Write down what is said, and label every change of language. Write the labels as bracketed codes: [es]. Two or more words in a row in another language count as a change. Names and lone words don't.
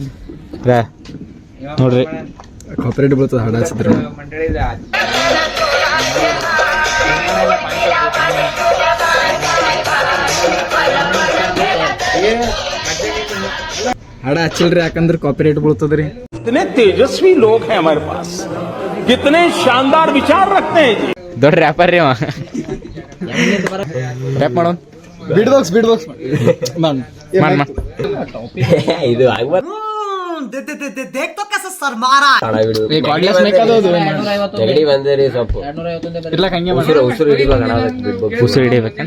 [kn] ನೋಡ್ರಿ, ಕಾಪರೇಟ್ ಬರ್ತದೆ ಹಾಡು ಹಚ್ಚಿದ್ರು. ಹಾಡ ಹಚ್ಚಿಲ್ರಿ, ಯಾಕಂದ್ರೆ ಕಾಪರೇಟ್ ಬೀಳ್ತದ್ರಿ. [hi] कितने तेजस्वी लोग हैं हमारे पास, कितने शानदार विचार रखते हैं जी. [kn] ದೊಡ್ಡ ರ್ಯಾಪರ್ ರೀ ರ್ಯಾಪ್ ಮಾಡೋಣ. [en] beat box [kn] ಇದು ಆಗ್ಬಾರ್ದು. ಉಸಿರು ಹಿಡಿಬೇಕಂತ.